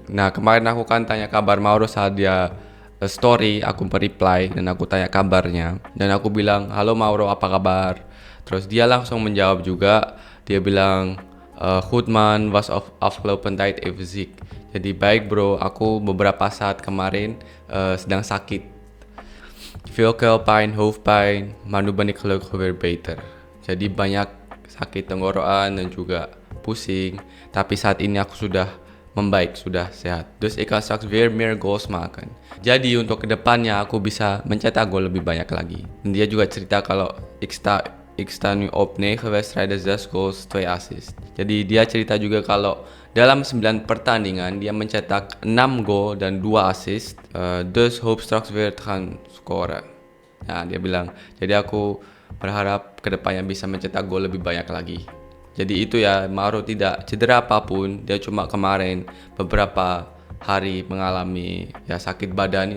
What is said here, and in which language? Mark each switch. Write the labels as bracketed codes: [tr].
[id] Nah, kemarin aku kan tanya kabar Mauro saat dia story, aku mereply dan aku tanya kabarnya dan aku bilang, "Halo Mauro, apa kabar?" Terus dia langsung menjawab juga, dia bilang, [nl] "Goed man, was afgelopen tijd even ziek." [id] Jadi baik bro, aku beberapa saat kemarin sedang sakit. [nl] Veel keelpijn, hoofdpijn, maar nu ben ik gelukkig weer beter. [id] Jadi banyak sakit tenggorokan dan juga pusing, tapi saat ini aku sudah membaik, sudah sehat. [nl] Dus ik kan straks weer meer goals maken. [id] Jadi untuk kedepannya aku bisa mencetak gol lebih banyak lagi. Dan dia juga cerita kalau [nl] ik sta nu op 9 wedstrijden, 6 goals, 2 assists. [id] Jadi dia cerita juga kalau dalam 9 pertandingan dia mencetak 6 gol dan 2 assist. [nl] Dus hoop straks weer te gaan scoren. [id] Nah, dia bilang, jadi aku berharap kedepannya bisa mencetak gol lebih banyak lagi. Jadi itu ya, Mauro tidak cedera apapun, dia cuma kemarin beberapa hari mengalami ya sakit badan.